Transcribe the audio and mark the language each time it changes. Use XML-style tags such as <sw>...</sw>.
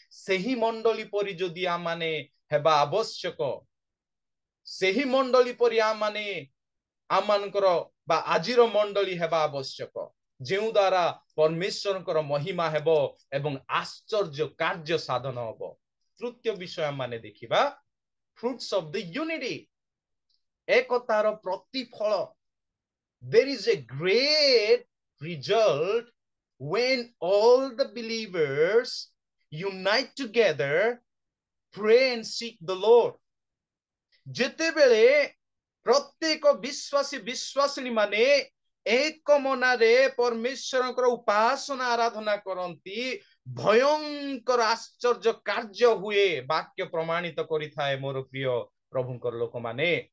<or>ସେହି ମଣ୍ଡଳୀ ପରି ଯଦି ଆମମାନେ ହେବା ଆବଶ୍ୟକ, ସେହି ମଣ୍ଡଳୀ ପରି ଆମମାନେ ଆମମାନଙ୍କର ବା ଆଜିର ମଣ୍ଡଳୀ ହେବା ଆବଶ୍ୟକ, ଯେଉଁ ଦ୍ୱାରା ପରମେଶ୍ୱରଙ୍କର ମହିମା ହେବ ଏବଂ ଆଶ୍ଚର୍ଯ୍ୟ କାର୍ଯ୍ୟ ସାଧନ ହେବ। ତୃତୀୟ ବିଷୟ ଆମମାନେ ଦେଖିବା,</or> <en>fruits of the unity,</en> <or>ଏକତାର ପ୍ରତିଫଳ।</or> <en>There is a great result when all the believers unite together, pray and seek the Lord.</en> <or>ଯେତେବେଳେ ପ୍ରତ୍ୟେକ ବିଶ୍ୱାସୀ ବିଶ୍ୱାସିନୀ ମାନେ ଏକ ମନରେ ପରମେଶ୍ୱରଙ୍କର ଉପାସନା ଆରାଧନା କରନ୍ତି, ଭୟଙ୍କର ଆଶ୍ଚର୍ଯ୍ୟ କାର୍ଯ୍ୟ ହୁଏ। ବାକ୍ୟ ପ୍ରମାଣିତ କରିଥାଏ ମୋର ପ୍ରିୟ ପ୍ରଭୁଙ୍କର ଲୋକମାନେ।</or>